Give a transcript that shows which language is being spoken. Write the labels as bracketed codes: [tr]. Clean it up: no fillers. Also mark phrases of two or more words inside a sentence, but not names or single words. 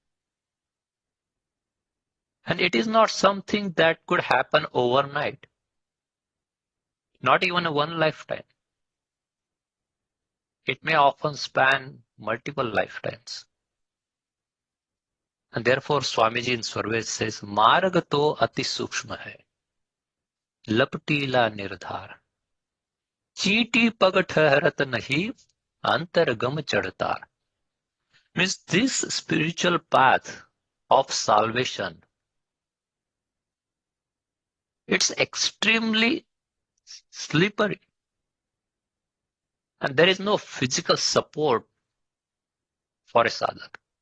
[en] And it is not something that could happen overnight, not even a one lifetime. It may often span multiple lifetimes. And therefore, Swamiji in Swarved says, [hi] मार्ग तो अति सूक्ष्म है, लपटीला निर्धार. चीटी पग ठहरत नहीं अंतर्गम चढ़तार. [en] Means this spiritual path of salvation, it's extremely slippery and there is no physical support for a sadhak.